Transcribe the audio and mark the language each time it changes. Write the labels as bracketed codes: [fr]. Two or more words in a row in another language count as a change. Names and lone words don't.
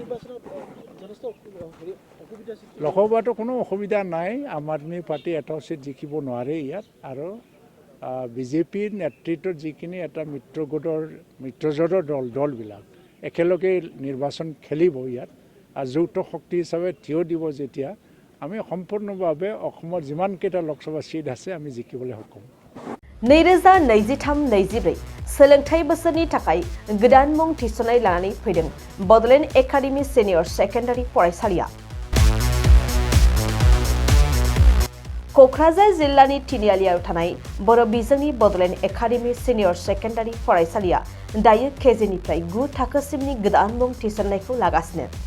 [as] লোকসভাতো কোনো অসুবিধা নাই আম আদমি পাৰ্টি এটা চিট জিকিব নোৱাৰে ইয়াত আৰু বিজেপিৰ নেতৃত্বত যিখিনি এটা মিত্ৰজোঁটৰ দলবিলাক একেলগে নিৰ্বাচন খেলিব ইয়াত আৰু যৌথ শক্তি হিচাপে থিয় দিব যেতিয়া আমি সম্পূৰ্ণভাৱে অসমৰ যিমানকেইটা লোকসভা চিট আছে আমি জিকিবলৈ সক্ষম [brx] 2023-24 सोलोंथाइ बोसोरनि थाखाय गोदान मुं थिसननाय लानानै फैदों बड'लेण्ड एकाडेमि सिनियर सेकेन्डारि फरायसालिया क'क्राझार जिल्लानि तिनिआलियाव थानाय बर' बिजोंनि बड'लेण्ड एकाडेमि सिनियर सेकेन्डारि फरायसालिया दायो केजिनिफ्राय 9 थाखोसिमनि गोदान मुं थिसननायखौ लागासिनो